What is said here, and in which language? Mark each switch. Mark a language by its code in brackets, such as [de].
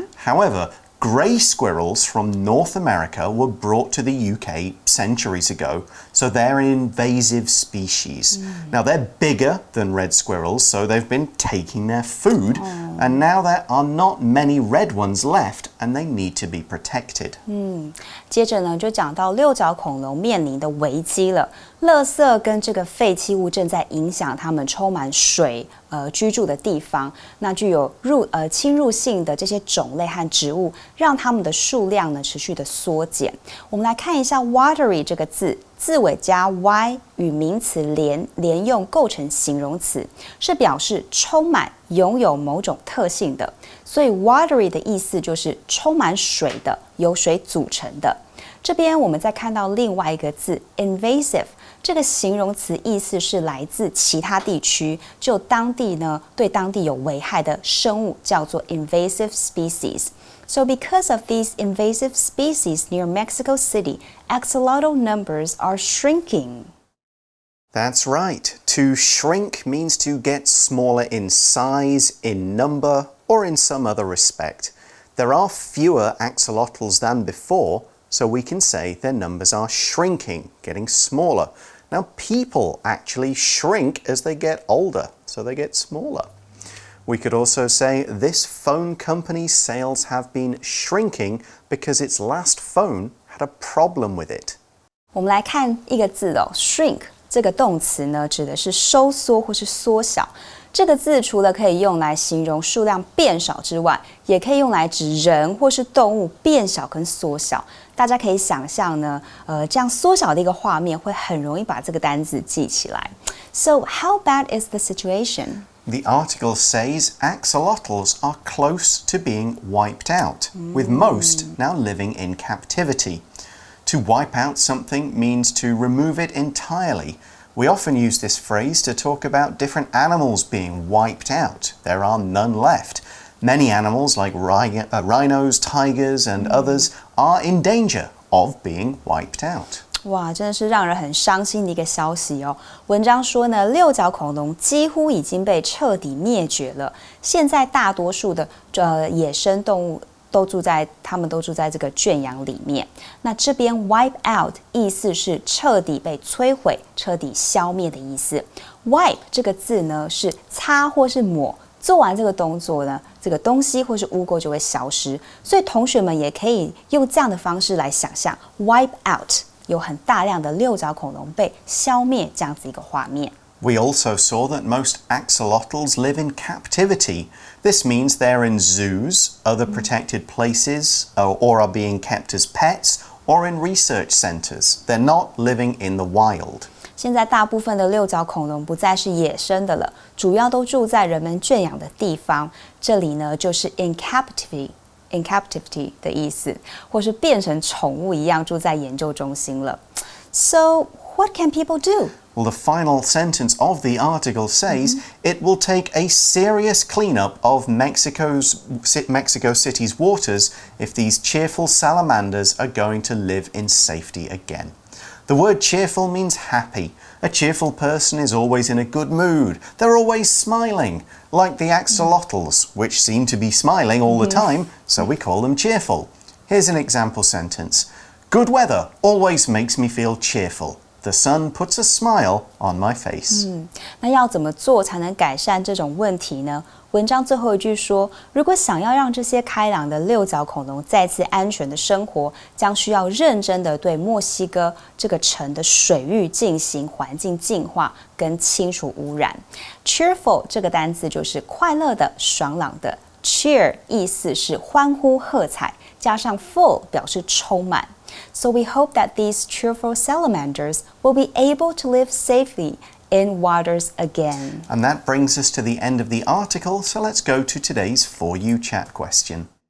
[en] However, grey squirrels from North America were brought to the UK centuries ago, so they're an invasive species. Now they're bigger than red squirrels, so they've been taking their food, and now there are not many red ones left, and they need to be protected. [zh] 接着呢，就讲到六角恐龙面临的危机了。垃圾跟这个废弃物正在影响它们充满水居住的地方，那具有侵入性的这些种类和植物，让它们的数量呢持续的缩减。我们来看一下 watery 这个字，字尾加 y 与名词连用构成形容词，是表示充满、拥有某种特性的。所以 watery 的意思就是充满水的，由水组成的。这边我们再看到另外一个字 invasive。这个形容词意思是来自其他地区，就当地呢对当地有危害的生物叫做 invasive species. [en] So because of these invasive species near Mexico City, axolotl numbers are shrinking. That's right. To shrink means to get smaller in size, in number, or in some other respect. There are fewer axolotls than before, so we can say their numbers are shrinking, getting smaller. Now, people actually shrink as they get older, so they get smaller. We could also say this phone company's sales have been shrinking because its last phone had a problem with it. [zh] 我们来看一个字哦 ，shrink 这个动词呢，指的是收缩或是缩小。这个字除了可以用来形容数量变少之外，也可以用来指人或是动物变小跟缩小。大家可以想象呢，这样缩小的一个画面，会很容易把这个单字记起来。 [en] So how bad is the situation? The article says axolotls are close to being wiped out, with most now living in captivity. To wipe out something means to remove it entirely. We often use this phrase to talk about different animals being wiped out. There are none left. Many animals like rhinos, tigers, and others are in danger of being wiped out. [zh] 哇，真的是让人很伤心的一个消息哦。文章说呢，六角恐龙几乎已经被彻底灭绝了。现在大多数的野生动物它们都住在这个圈养里面。那这边 wipe out 意思是彻底被摧毁、彻底消灭的意思。 wipe 这个字呢是擦或是抹，做完这个动作呢，这个东西或是污垢就会消失。所以同学们也可以用这样的方式来想象 wipe out 有很大量的六角恐龙被消灭这样子一个画面。 [en] We also saw that most axolotls live in captivity. This means they're in zoos, other protected places, or are being kept as pets, or in research centers. They're not living in the wild. [zh] 现在大部分的六角恐龙不再是野生的了，主要都住在人们圈养的地方。这里呢，就是 in captivity 的意思，或是变成宠物一样住在研究中心了。 [en] So, what can people do? Well, the final sentence of the article says it will take a serious cleanup of Mexico City's waters if these cheerful salamanders are going to live in safety again. The word cheerful means happy. A cheerful person is always in a good mood. They're always smiling, like the axolotls, which seem to be smiling all the time, so we call them cheerful. Here's an example sentence. Good weather always makes me feel cheerful. The sun puts a smile on my face. [zh] 那要怎么做才能改善这种问题呢？文章最后一句说，如果想要让这些开朗的六角恐龙再次安全的生活，将需要认真的对墨西哥这个城的水域进行环境净化跟清除污染。 Cheerful 这个单字就是快乐的、爽朗的。 Cheer 意思是欢呼喝彩，加上 full 表示充满。 [en] So we hope that these cheerful salamanders will be able to live safely in waters again. And that brings us to the end of the article, so let's go to today's For You Chat question.